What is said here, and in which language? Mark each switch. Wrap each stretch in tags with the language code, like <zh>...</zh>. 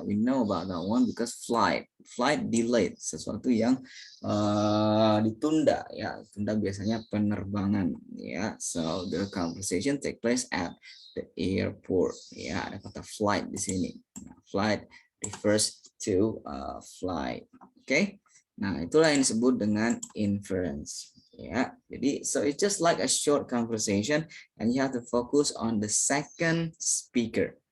<en>We know about that one because flight delayed,</en> <id>sesuatu yang ditunda ya. Tunda biasanya penerbangan ya.</id> <en>So the conversation take place at the airport.</en> <id>Ya, ada kata flight di sini. Nah,</id> <en>flight refers to flight.</en> <id>Oke. Nah, itulah yang disebut dengan inference.</id> <en>Ya, jadi so it's just like a short conversation and you have to focus on the second speaker.</en>